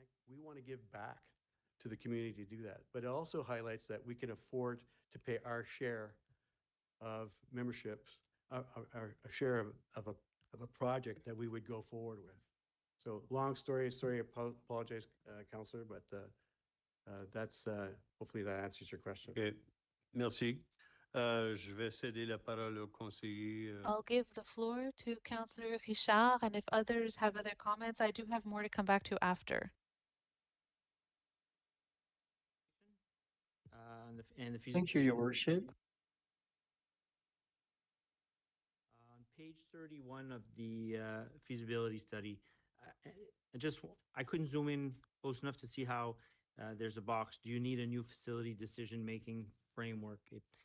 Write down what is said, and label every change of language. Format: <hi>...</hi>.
<en>We want to give back to the community to do that. But it also highlights that we can afford to pay our share of memberships, a share of a project that we would go forward with. So long story, apologize, Councillor, but that's, hopefully that answers your question.</en> <fr>Okay. Merci. Je vais céder la parole au conseiller.</fr> <en>I'll give the floor to Councillor Richard, and if others have other comments, I do have more to come back to after. Thank you, Your Worship. On page 31 of the feasibility study, I couldn't zoom in close enough to see how there's a box. Do you need a new facility decision-making framework? It</en>